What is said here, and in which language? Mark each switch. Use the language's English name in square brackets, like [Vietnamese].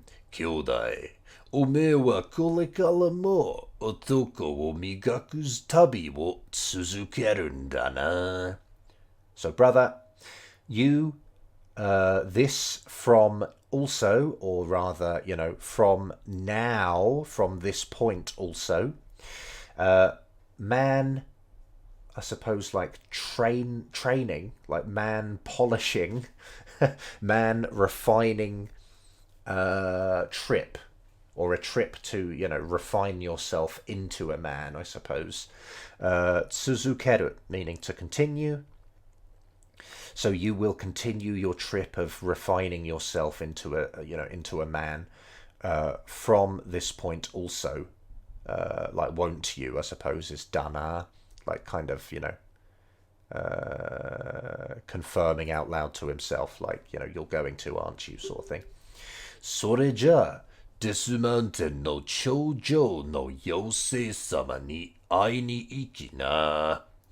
[Japanese] 兄弟、おめえはこれからも男を磨く旅を続けるんだな。 [English] So, brother, you, this from also, or rather, you know, from now, from this point also, man, I suppose, like training, like man polishing, man refining trip, or a trip to, you know, refine yourself into a man, I suppose. Tsuzukeru, meaning to continue. So you will continue your trip of refining yourself into a man from this point also. Like, won't you, I suppose, is dana, like kind of, you know, confirming out loud to himself, like, you know, you're going to, aren't you, sort of thing. [Japanese] それじゃあ、デスマウンテンの頂上の妖精様に会いに行きな。